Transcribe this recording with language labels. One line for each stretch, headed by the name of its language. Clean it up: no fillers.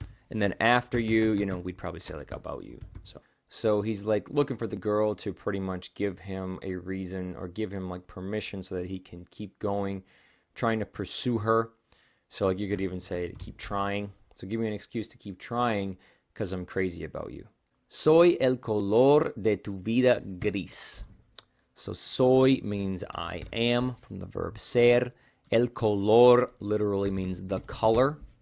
English: And then after you, we'd probably say like about you. So he's like looking for the girl to pretty much give him a reason or give him like permission so that he can keep going, trying to pursue her. So like you could even say to keep trying. So give me an excuse to keep trying because I'm crazy about you.
Spanish: Soy el color de tu vida gris.
English: So soy means I am from the verb ser.
Spanish: El color
English: literally means the color.